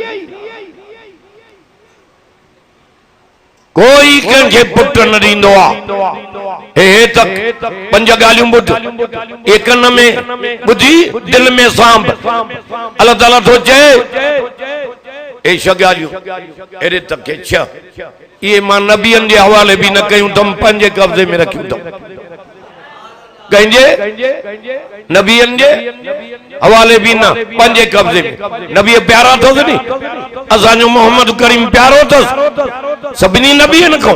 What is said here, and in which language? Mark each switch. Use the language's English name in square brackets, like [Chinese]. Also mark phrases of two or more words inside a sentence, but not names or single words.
[Sindhi] कोई कंहिंखे पुट न ॾींदो आहे। हे तक पंज ॻाल्हियूं ॿुध एक कन में ॿुधी दिल में सांभ। अल्लाह ताला थो चए हे छह ॻाल्हियूं अहिड़े तक के छह इहे मां नबियनि जे हवाले बि न कयूं अथमि पंहिंजे कब्ज़े में रखियूं अथमि। कंहिंजे नबीअनि जे हवाले बि न, पंहिंजे कब्ज़े में। नबी प्यारा अथसि नी, असांजो मोहम्मद करीम प्यारो अथसि सभिनी नबीअनि खां।